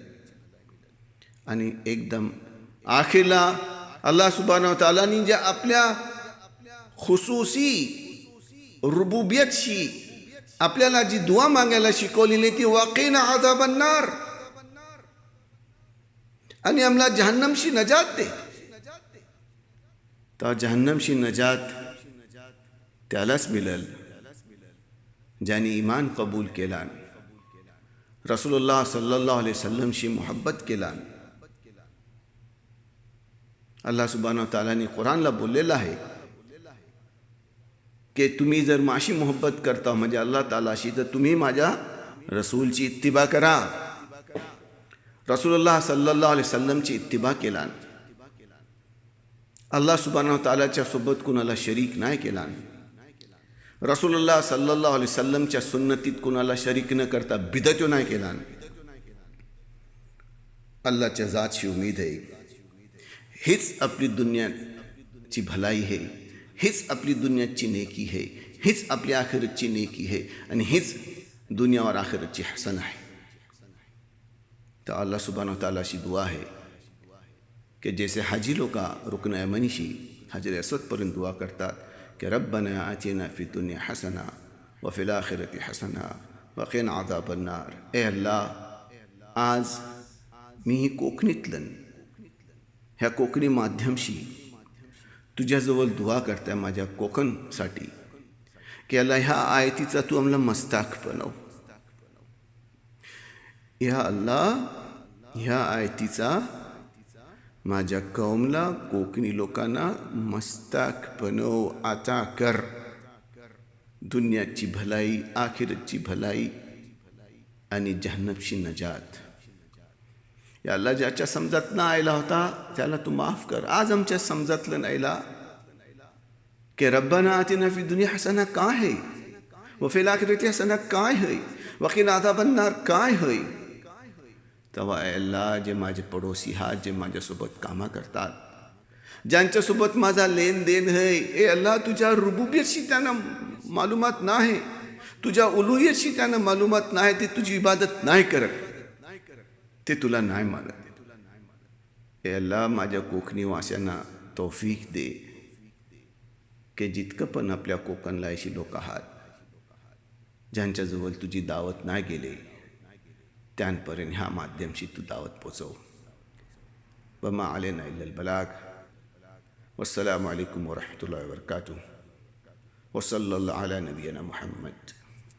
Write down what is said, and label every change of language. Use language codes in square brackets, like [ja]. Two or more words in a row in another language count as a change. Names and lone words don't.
[mr] आणि एकदम आखिरला [ar] الله سبحانه وتعالى [mr] जे आपल्या खुसूसी रुबुबियतशी आपल्याला जी दुआ मागायला शिकवलेली ती [ar] وقنا عذاب النار, [mr] आणि आम्हाला जहन्नमशी नजात दे. तर जहन्नमशी नजात त्यालाच मिळेल ज्याने ईमान कबूल केला, [ar] رسول الله صلى الله عليه وسلم [mr] मोहब्बत केला. [ar] الله سبحانه وتعالى [mr] कुरानला बोललेलं आहे की तुम्ही जर माझी मोहब्बत करता म्हणजे अल्लाह तालाशी, तर तुम्ही माझ्या रसूलची इत्तिबा करा. [ar] رسول الله صلى الله عليه وسلم [mr] इत्तिबा केला. [ar] الله سبحانه وتعالى [mr] सोबत कुणाला शरीक नाही केला. [ar] رسول الله صلى الله عليه وسلم [mr] सुन्नतीत कुणाला शरीक न करता बिदतो नाही केला. अल्लाहच्या जातशी उमेद आहे. हीच आपली दुनियाची भलाई आहे, हीच आपली दुनियाची नेकी है, हीच आपली आखिरतची नेकी है, आणि हीच दुनिया और आखिरतची हसन आहे. तो [ar] الله سبحانه وتعالى [mr] शी [hi] दुआ है कि जैसे हाजी लोग [mr] रुकन यमनीशी हजर असवद पर्यंत दुआ करतात कि [ar] ربنا آتنا في الدنيا حسنة وفي الآخرة حسنة وقنا عذاب النار. [mr] ए अल्लाह, आज मी ही कोकणीतलन ह्या कोकणी माध्यमशी तुझ्याजवळ दुआ करताय माझ्या कोकणसाठी की अल्लाह ह्या आयतीचा तू आम्हाला मस्ताक बनव. या अल्लाह ह्या आयतीचा माझ्या कौमला कोकणी लोकांना मस्ताक बनव, आता कर. दुनियाची भलाई, आखिरतची भलाई आणि जहन्नमची नजात. या अल्लाह ज्याच्या समजात ना आयला होता त्याला तू माफ कर. आज आमच्या समजातलं नाहीला कि [ar] ربنا آتنا في الدنيا حسنة [mr] काय है [ar] وفي الآخرة حسنة [mr] काय है [ar] وقنا عذاب النار [mr] काय है. तेव्हा अल्लाह, जे माझे पडोसी हात, जे माझ्यासोबत कामा करतात, ज्यांच्यासोबत माझा लेन देन है, ए अल्लाह, तुझ्या रुबुबियतशी त्यांना मालूमात नाही, तुझ्या उलुहियतशी त्यांना मालूमात नाही, ते तुझी इबादत नाही करत, ते तुला नाही मानत. ए अल्लाह, माझ्या कोकणी वास्यांना तौफीक दे की जितकं पण आपल्या कोकणला अशी लोक आहात ज्यांच्याजवळ तुझी दावत नाही गेले, त्यांपर्यंत ह्या माध्यमशी तू दावत पोचव. [ar] وما علينا إلا البلاغ. والسلام عليكم ورحمة الله وبركاته. وصلى الله على نبينا محمد.